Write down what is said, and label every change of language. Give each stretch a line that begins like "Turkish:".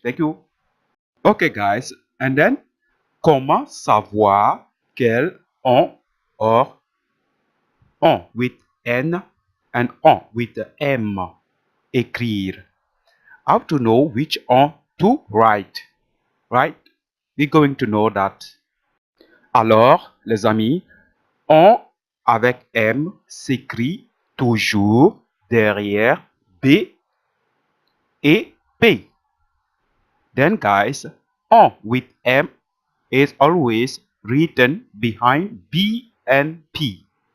English: Thank you. Okay, guys, and then
French: comment savoir quel on
English: or on with N and on with M
French: écrire.
English: How to know which on to write, right? We're going to know that.
French: Alors, les amis, on avec M s'écrit toujours derrière B et P.
English: Then, guys, on with M is always written behind B and P.